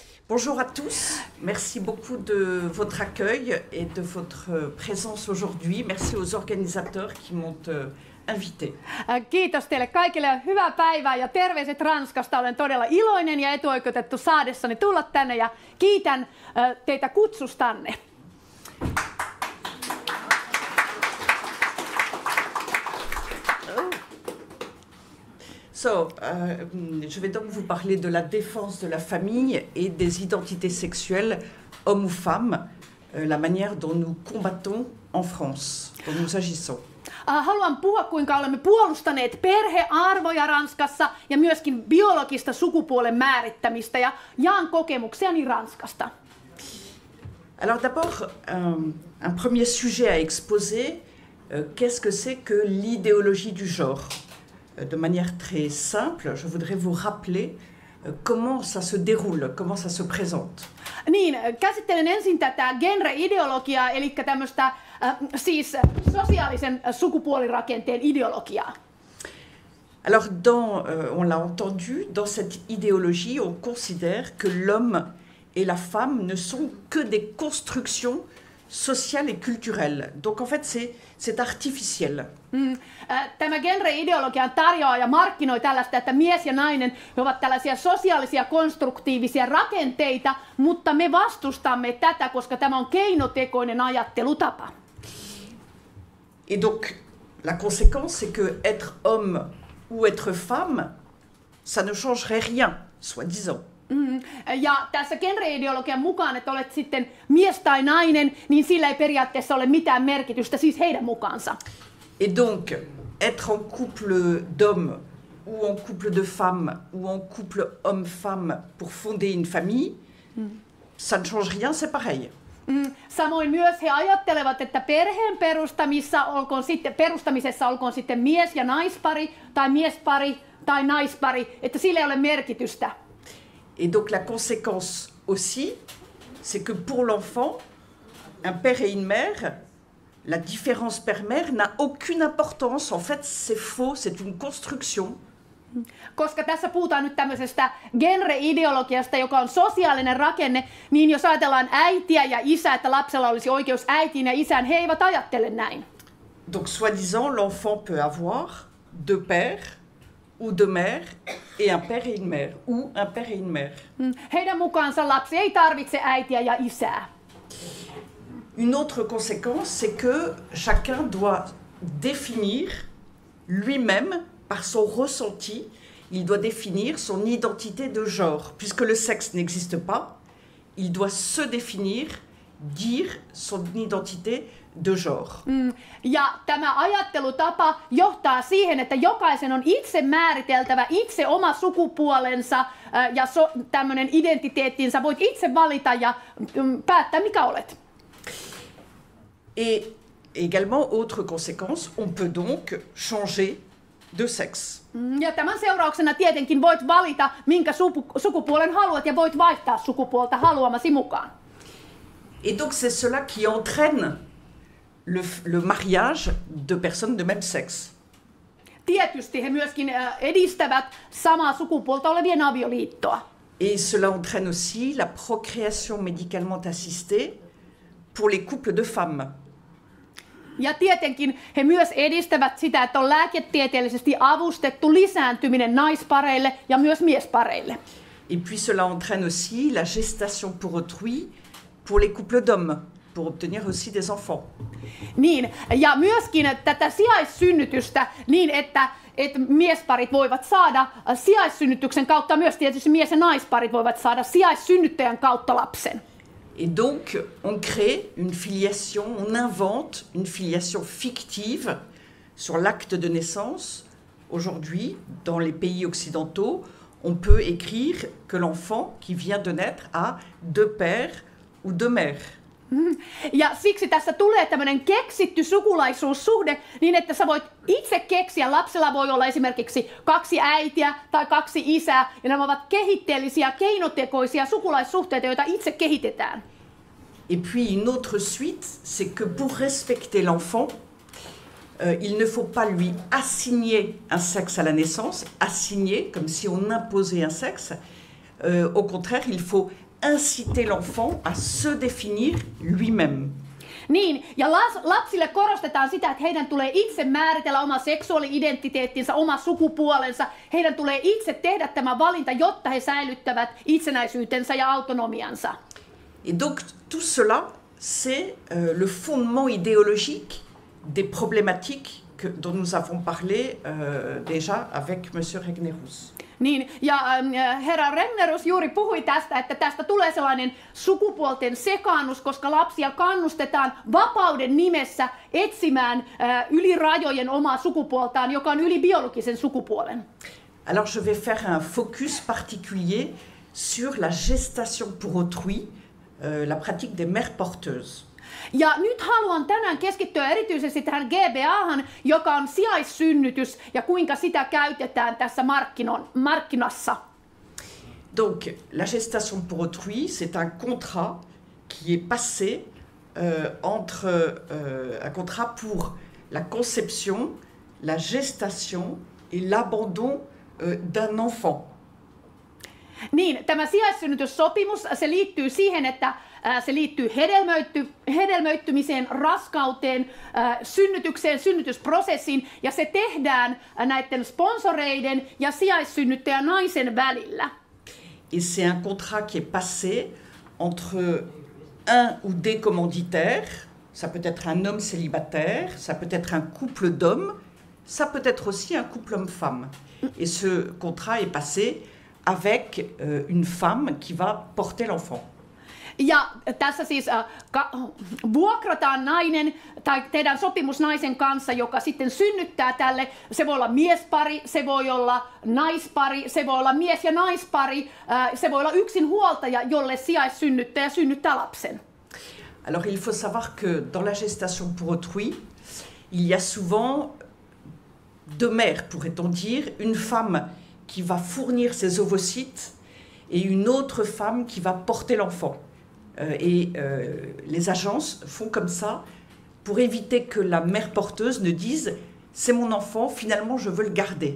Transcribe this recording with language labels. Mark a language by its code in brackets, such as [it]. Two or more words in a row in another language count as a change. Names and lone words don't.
[fr] Bonjour à tous, merci beaucoup de votre accueil et de votre présence aujourd'hui. Merci aux organisateurs qui m'ont invité. [fi] Kiitos teille kaikille ja hyvää päivää ja terveiset Ranskasta. Olen todella iloinen ja etuoikeutettu saadessani tulla tänne ja kiitän teitä kutsustanne. [fr] Je vais donc vous parler de la défense de la famille et des identités sexuelles, hommes ou femmes, la manière dont nous combattons en France, dont nous agissons. [fi] Haluan puhua, kuinka olemme puolustaneet perhearvoja Ranskassa ja myöskin biologista sukupuolen määrittämistä ja jaan kokemuksiani Ranskasta. [fr] Alors d'abord, un premier sujet à exposer, qu'est-ce que c'est que l'idéologie du genre? De manière très simple, je voudrais vous rappeler comment ça se déroule, comment ça se présente. [fi] Niin, käsittelen ensin tätä genre-ideologiaa, eli tämmöistä siis sosiaalisen sukupuolirakenteen ideologiaa. [fr] Alors, on l'a entendu, dans cette idéologie, on considère que l'homme et la femme ne sont que des constructions sociales et culturelles. Donc en fait, c'est artificiel. [fi] Tämä genre-ideologia tarjoaa ja markkinoi tällaista, että mies ja nainen ovat tällaisia sosiaalisia konstruktiivisia rakenteita, mutta me vastustamme tätä, koska tämä on keinotekoinen ajattelutapa. [fr] Et donc, la conséquence, c'est que être homme ou être femme, ça ne changerait rien, soi-disant. [fi] Ja tässä genre-ideologian mukaan, että olet sitten mies tai nainen, niin sillä ei periaatteessa ole mitään merkitystä, siis heidän mukaansa. [fr] Et donc, être en couple d'hommes ou en couple de femmes ou en couple homme-femme pour fonder une famille, ça ne change rien, c'est pareil. [fi] Samoin myös he ajattelevat, että perheen perustamisessa olkoon sitten mies- ja naispari tai miespari tai naispari, että sillä ei ole merkitystä. [fr] Et donc la conséquence aussi, c'est que pour l'enfant, un père et une mère, la différence père-mère n'a aucune importance. En fait, c'est faux, c'est une construction. [fi] Koska tässä puhutaan nyt tämmöisestä genre-ideologiasta, joka on sosiaalinen rakenne, niin jos ajatellaan äitiä ja isää, että lapsella olisi oikeus äitiin ja isään, he eivät ajattele näin. [fr] Donc soi-disant, l'enfant peut avoir deux pères ou deux mères et un père et une mère, ou un père et une mère. [fi] Heidän mukaansa lapsi ei tarvitse äitiä ja isää. [fr] Une autre conséquence, c'est que chacun doit définir lui-même, par son ressenti, il doit définir son identité de genre. Puisque le sexe n'existe pas, il doit se définir, dire son identité de genre. [fi] Ja tämä ajattelutapa johtaa siihen, että jokaisen on itse määriteltävä itse oma sukupuolensa ja tämmöinen identiteettinsä. Voit itse valita ja päättää, mikä olet. [fr] Et également, autre conséquence, on peut donc changer de sexe. [fi] Ja tämän seurauksena tietenkin voit valita, minkä sukupuolen haluat ja voit vaihtaa sukupuolta haluamasi mukaan. [fr] Et donc c'est cela qui entraîne le mariage de personnes de même sexe. [fi] Tietysti he myöskin edistävät samaa sukupuolta olevien avioliittoa. [fr] Et cela entraîne aussi la procréation médicalement assistée pour les couples de femmes. [fi] Ja tietenkin he myös edistävät sitä, että on lääketieteellisesti avustettu lisääntyminen naispareille ja myös miespareille. [fr] Et puis cela entraîne aussi la gestation pour autrui pour les couples d'hommes, pour obtenir aussi des enfants. [fi] Niin, ja myöskin tätä sijaissynnytystä niin, että miesparit voivat saada sijaissynnytyksen kautta, myös tietysti mies- ja naisparit voivat saada sijaissynnyttäjän kautta lapsen. [fr] Et donc, on crée une filiation, on invente une filiation fictive sur l'acte de naissance. Aujourd'hui, dans les pays occidentaux, on peut écrire que l'enfant qui vient de naître a deux pères ou deux mères. [fi] Ja siksi tässä tulee tämmöinen keksitty sukulaisuussuhde, niin että sä voit itse keksiä, lapsella voi olla esimerkiksi 2 äitiä tai 2 isää, ja nämä ovat kehitteellisiä, keinotekoisia sukulaissuhteita, joita itse kehitetään. [fr] Et puis une autre suite, c'est que pour respecter l'enfant, il ne faut pas lui assigner un sexe à la naissance, assigner comme si on imposait un sexe. Au contraire, il faut inciter l'enfant à se définir lui-même. [fi] Niin, ja lapsille korostetaan sitä, että heidän tulee itse määritellä oma seksuaali-identiteettinsä, oma sukupuolensa. Heidän tulee itse tehdä tämä valinta, jotta he säilyttävät itsenäisyytensä ja autonomiansa. [fr] Et donc tout cela, c'est le fondement idéologique des problématiques dont nous avons parlé déjà avec Monsieur Regnerus. [fi] Niin, ja herra Regnerus juuri puhui tästä, että tästä tulee sellainen sukupuolten sekaannus, koska lapsia kannustetaan vapauden nimessä etsimään yli rajojen omaa sukupuoltaan, joka on yli biologisen sukupuolen. [fr] Alors je vais faire un focus particulier sur la gestation pour autrui, la pratique des mères porteuses. [fi] Ja nyt haluan tänään keskittyä erityisesti tähän GBAhan, joka on sijaissynnytys ja kuinka sitä käytetään tässä markkinassa. [fr] Donc la gestation pour autrui, c'est un contrat qui est passé un contrat pour la conception, la gestation et l'abandon d'un enfant. [fi] Niin, tämä sijaissynnytyssopimus, se liittyy siihen, että se liittyy hedelmöittymiseen, raskauteen, synnytykseen, synnytysprosessiin, ja se tehdään näiden sponsoreiden ja sijaissynnyttäjän naisen välillä. [fr] Et c'est un contrat qui est passé entre un ou des commanditaires, ça peut être un homme célibataire, ça peut être un couple d'hommes, ça peut être aussi un couple homme-femme. Et ce contrat est passé avec une femme qui va porter l'enfant. [fi] Ja tässä siis vuokrataan nainen tai tehdään sopimus naisen kanssa, joka sitten synnyttää tälle. Se voi olla miespari, se voi olla naispari, se voi olla mies- ja naispari, se voi olla yksinhuoltaja, jolle sijaissynnyttäjä synnyttää lapsen. [fr] Alors il faut savoir que dans la gestation pour autrui, il y a souvent deux mères, pourrait-on dire, une femme qui va fournir ses ovocytes et une autre femme qui va porter l'enfant. Les agences font comme ça pour éviter que la mère porteuse ne dise « c'est mon enfant, finalement je veux le garder ».